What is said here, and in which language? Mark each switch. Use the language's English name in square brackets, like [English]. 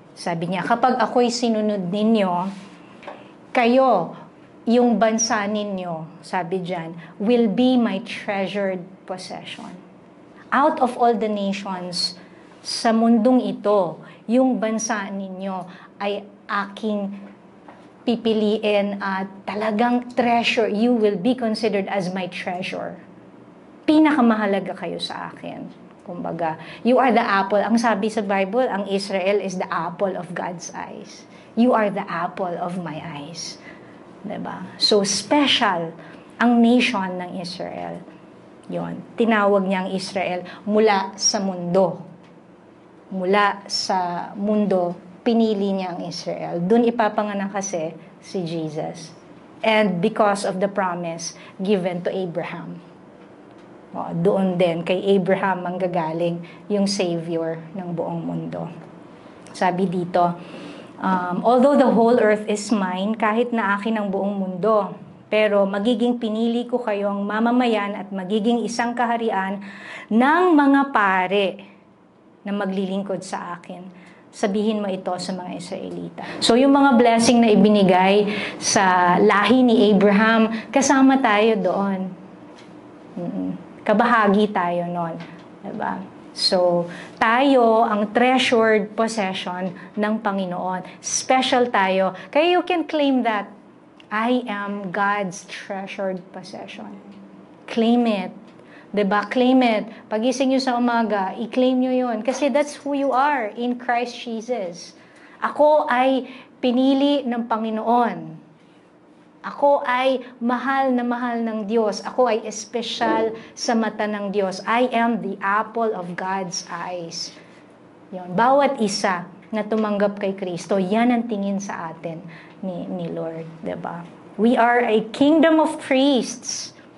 [Filipino] Sabi niya, kapag ako'y sinunod ninyo, kayo, yung bansa ninyo, sabi diyan, [English] will be my treasured possession. Out of all the nations [Filipino] sa mundong ito, yung bansa ninyo ay aking pipiliin at talagang treasure. [English] You will be considered as my treasure. [Filipino] Pinakamahalaga kayo sa akin. [English] Kumbaga, you are the apple. [Filipino] Ang sabi sa Bible, [English] ang Israel is the apple of God's eyes. You are the apple of my eyes. [Filipino] Diba? So, special ang nation ng Israel. Yon, tinawag niyang Israel mula sa mundo. Mula sa mundo, pinili niya ang Israel. Doon ipapanganak kasi si Jesus. [English] And because of the promise given to Abraham. [Filipino] Doon din, kay Abraham manggagaling yung Savior ng buong mundo. Sabi dito, [English] although the whole earth is mine, [Filipino] kahit na akin ang buong mundo, pero magiging pinili ko kayong mamamayan at magiging isang kaharian ng mga pare na maglilingkod sa akin. Sabihin mo ito sa mga Israelita. So yung mga blessing na ibinigay sa lahi ni Abraham, kasama tayo doon. Kabahagi tayo noon. Diba? So, tayo ang treasured possession ng Panginoon. Special tayo. Kaya [English] you can claim that. I am God's treasured possession. Claim it. [Filipino] Diba? Claim it. Pagising nyo sa umaga, i-claim nyo yun. [English] Kasi that's who you are in Christ Jesus. [Filipino] Ako ay pinili ng Panginoon. Ako ay mahal ng Diyos. Ako ay espesyal sa mata ng Diyos. [English] I am the apple of God's eyes. [Filipino] Yun. Bawat isa na tumanggap kay Kristo, yan ang tingin sa atin ni Lord. Diba? [English] We are a kingdom of priests.